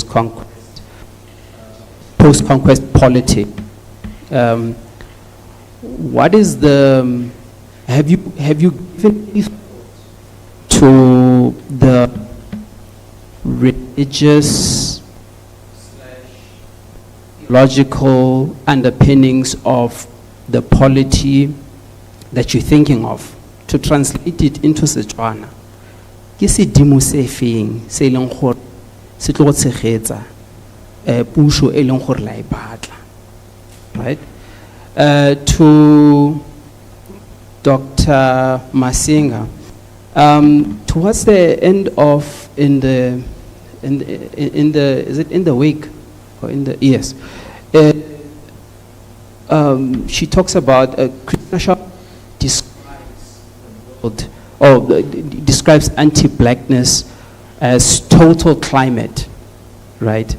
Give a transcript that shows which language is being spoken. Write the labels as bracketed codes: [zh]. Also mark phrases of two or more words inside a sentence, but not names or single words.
[en] post-conquest polity, what is the, have you given to the religious logical underpinnings of the polity that you're thinking of, to translate it into Setswana? [tn] Ke sedimo se feng se leng gore se tlo tshegetsa puso e leng gore la e batla, [en] right? To Dr. Masinga, towards the end of is it in the wake or in the, yes, she talks about Krishna Shah describes anti-blackness as total climate, right?